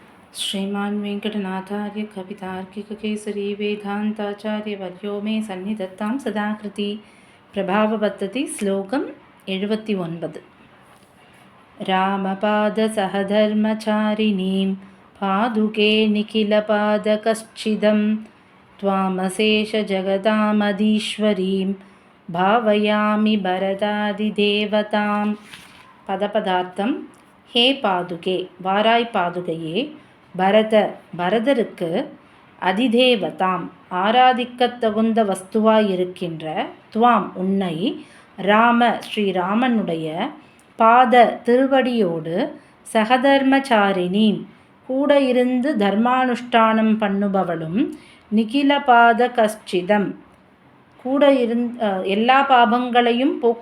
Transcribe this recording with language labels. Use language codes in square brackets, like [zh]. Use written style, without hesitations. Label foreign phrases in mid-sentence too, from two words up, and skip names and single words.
[sa] श्रीमान् वेङ्कटनाथार्य कवितार्किककेसरी वेदान्ताचार्यवर्यो मे सन्निधत्तां सदाकृति प्रभावपद्धति श्लोकम् 79 रामपादसहधर्मचारिणीं पादुके निखिलपादकश्चिदं त्वामशेषजगदामधीश्वरीं भावयामि भरदादिदेवतां பதபதார்த்தம். हे पादुके, [ta] வாராய் பாதுகையே, பரதருக்கு அதிதேவதாம் ஆராதிக்கத் தகுந்த வஸ்துவாயிருக்கின்ற துவாம் உன்னை ராம ஸ்ரீராமனுடைய பாத திருவடியோடு சகதர்மச்சாரிணீம் கூட இருந்து தர்மானுஷ்டானம் பண்ணுபவளும் [sa] निखिल पातक च्छिदम् [ta] கூட எல்லா பாபங்களையும்